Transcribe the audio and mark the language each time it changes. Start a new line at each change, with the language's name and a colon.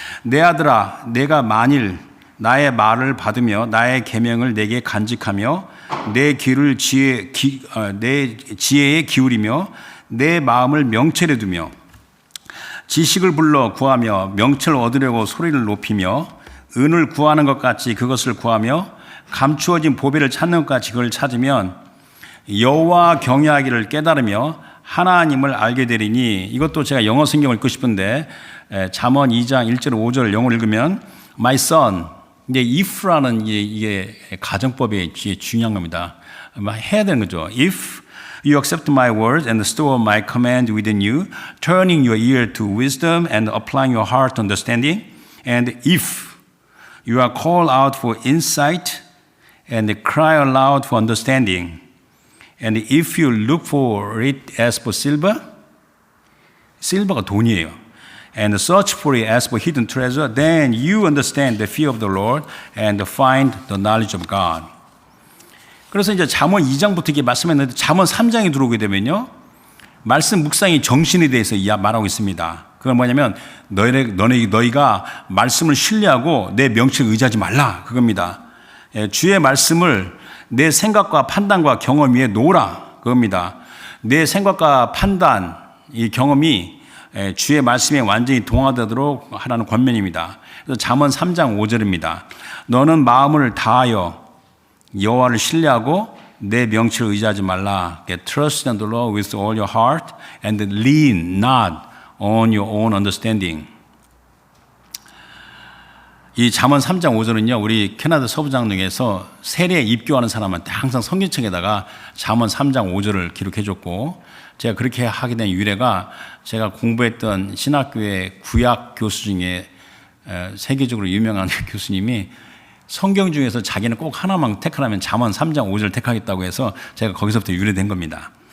Korean: 내 아들아, 내가 만일 나의 말을 받으며 나의 계명을 내게 간직하며 내 귀를 내 지혜에 기울이며 내 마음을 명철에 두며 지식을 불러 구하며 명철을 얻으려고 소리를 높이며 은을 구하는 것 같이 그것을 구하며 감추어진 보배를 찾는 것 같이 그걸 찾으면 여호와 경외하기를 깨달으며 하나님을 알게 되리니. 이것도 제가 영어 성경을 읽고 싶은데 잠언 2장 1절 5절을 영어로 읽으면
English: My son,
Korean: 이제 if라는 이게 가정법에 중요한 겁니다. 해야 되는 거죠.
English: If you accept my words and store my command within you, turning your ear to wisdom and applying your heart to understanding, and if you are called out for insight and cry aloud for understanding, and if you look for it as for silver, silver
Korean: 가 돈이에요.
English: And search for it as for hidden treasure, then you understand the fear of the Lord and find the knowledge of God.
Korean: 그래서 이제 잠언 2장부터 이게 말씀했는데 잠언 3장에 들어오게 되면요, 말씀 묵상의 정신에 대해서 말하고 있습니다. 그건 뭐냐면 너희가 말씀을 신뢰하고 내 명칭을 의지하지 말라, 그겁니다. 주의 말씀을 내 생각과 판단과 경험 위에 놓으라, 그겁니다. 내 생각과 판단, 이 경험이 주의 말씀에 완전히 동화되도록 하라는 권면입니다. 그래서 잠언 3장 5절입니다. 너는 마음을 다하여 여호와를 신뢰하고 내 명치를 의지하지 말라.
English: Trust in the Lord with all your heart and lean not on your own understanding.
Korean: 이 잠언 3장 5절은요, 우리 캐나다 서부장로에서 세례에 입교하는 사람한테 항상 성경책에다가 잠언 3장 5절을 기록해줬고, 제가 그렇게 하게 된 유래가 제가 공부했던 신학교의 구약 교수 중에 세계적으로 유명한 교수님이 성경 중에서 자기는 꼭 하나만 택하라면 잠언 3장 5절을 택하겠다고 해서 제가 거기서부터 유래된 겁니다.